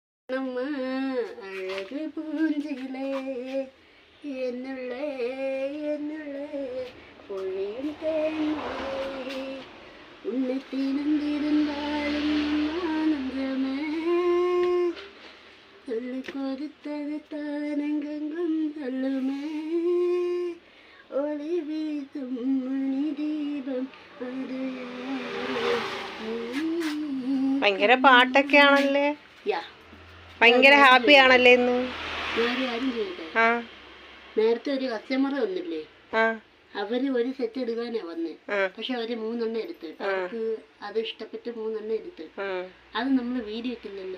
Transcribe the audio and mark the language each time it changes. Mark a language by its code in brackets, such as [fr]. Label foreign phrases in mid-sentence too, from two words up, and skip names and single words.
[ta] நம்ம அழகு பூஞ்சிலே என்னுள்ளே பொழியும் தேன்மழை உன்னை திறந்திருந்தாலும் ஆனந்தமே சொல்லி கொடுத்தது தானெங்கும் சொல்லுமே ஒளி வீசும் மணி தீபம் அது [ml] ഭയങ്കര പാട്ടൊക്കെയാണല്ലേ ഭയങ്കര ഹാപ്പി ആണല്ലേ ഇന്ന് നേരത്തെ ഒരു കസ്റ്റമർ വന്നില്ലേ അവര് ഒരു സെറ്റ് എടുക്കാനാ വന്നേ പക്ഷെ അവര് 3 എണ്ണം എടുത്ത് അവർക്ക് അത് ഇഷ്ടപ്പെട്ട് 3 എണ്ണം എടുത്ത് അത് നമ്മള് വീഡിയോ ഇട്ടില്ലല്ലോ.